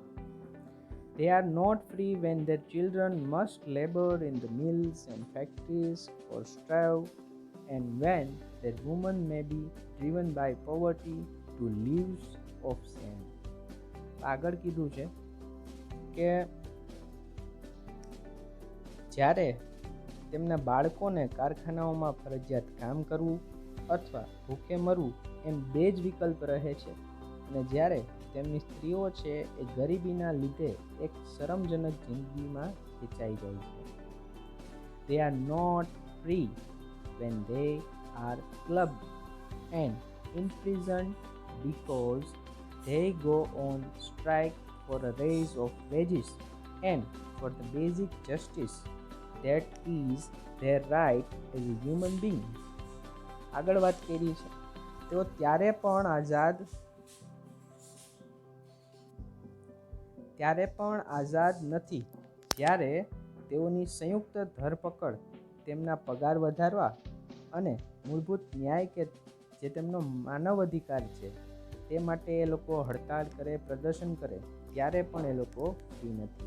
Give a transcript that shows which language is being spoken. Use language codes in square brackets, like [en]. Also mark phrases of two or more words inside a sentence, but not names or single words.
[en] They are not free when their children must labor in the mills and factories or strive, and when their women may be driven by poverty to lives of shame. [gu] આગળ કીધું છે કે જ્યારે તેમના બાળકોને કારખાનાઓમાં ફરજિયાત કામ કરવું અથવા ભૂખે મરવું એમ બે જ વિકલ્પ રહે છે, અને જ્યારે તેમની સ્ત્રીઓ છે એ ગરીબીના લીધે એક શરમજનક જિંદગીમાં ખેંચાઈ જાય છે. [en] They are not free when they are clubbed and imprisoned because they go on strike for a raise of wages and for the basic justice that is their right as a human being. [gu] આગળ વાત કરી છે, તેઓ ત્યારે પણ આઝાદ નથી જ્યારે તેઓની સંયુક્ત ધરપકડ તેમના પગાર વધારવા અને મૂળભૂત ન્યાય કે જે તેમનો માનવ અધિકાર છે તે માટે એ લોકો હડતાળ કરે, પ્રદર્શન કરે, ત્યારે પણ એ લોકો ફ્રી નથી.